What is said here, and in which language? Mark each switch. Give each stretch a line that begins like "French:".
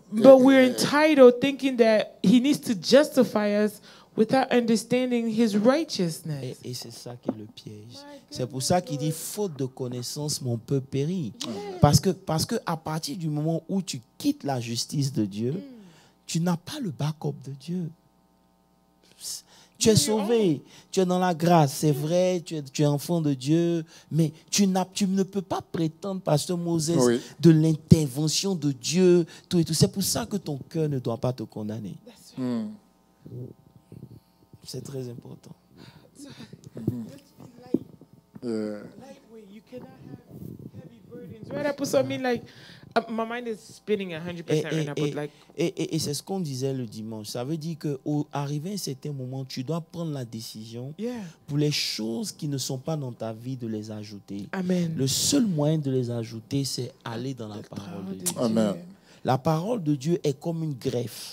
English: But we're entitled thinking that He needs to justify us without understanding His righteousness.
French: Et c'est ça qui est le piège. C'est pour ça qu'il dit, faute de connaissance, mon peuple périt. Parce que à partir du moment où tu quittes la justice de Dieu, tu n'as pas le backup de Dieu. Tu es sauvé, tu es dans la grâce, c'est vrai, tu es enfant de Dieu, mais tu ne peux pas prétendre, Pasteur Moses, Oui. de l'intervention de Dieu, tout et tout. C'est pour ça que ton cœur ne doit pas te condamner. C'est très important.
English: Lightweight, you cannot have heavy burdens. Right, Apostle? I mean, like, my mind is spinning 100% right now, but like,
French: Et c'est ce qu'on disait le dimanche. Ça veut dire qu'arrivé à un certain moment, tu dois prendre la décision
English: yeah.
French: pour les choses qui ne sont pas dans ta vie de les ajouter. Amen. Le seul moyen de les ajouter, c'est aller dans la parole de Dieu. Amen. La parole de Dieu est comme une greffe.